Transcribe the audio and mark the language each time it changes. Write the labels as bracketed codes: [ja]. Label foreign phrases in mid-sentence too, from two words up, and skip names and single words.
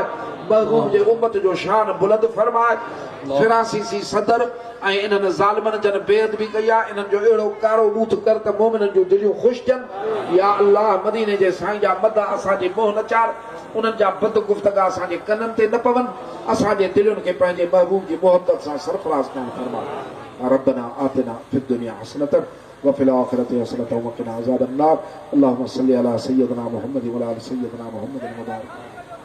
[sd] महबूब जे उम्मत जो शान बुलंद फरमाए। फिरासीसी सदर ऐं इन्हनि ज़ालिमनि जन बेअद बि कई आहे, इन्हनि जो अहिड़ो कारो बूथ कर त मोमिननि जूं दिलियूं ख़ुशि थियनि। या अल्लाह मदीने जे साईं जा मद असांजे मोह न चाढ़, उन्हनि जा बद गुफ़्तगा असांजे कननि ते न पवनि। असांजे दिलुनि खे पंहिंजे महबूब जी मोहबत सां सरफराज़ करणु फरमाए। [ar] ربنا آتنا في الدنيا حسنة وفي الآخرة حسنة وقنا عذاب النار. اللهم صل على سيدنا محمد وعلى آل سيدنا محمد وبارك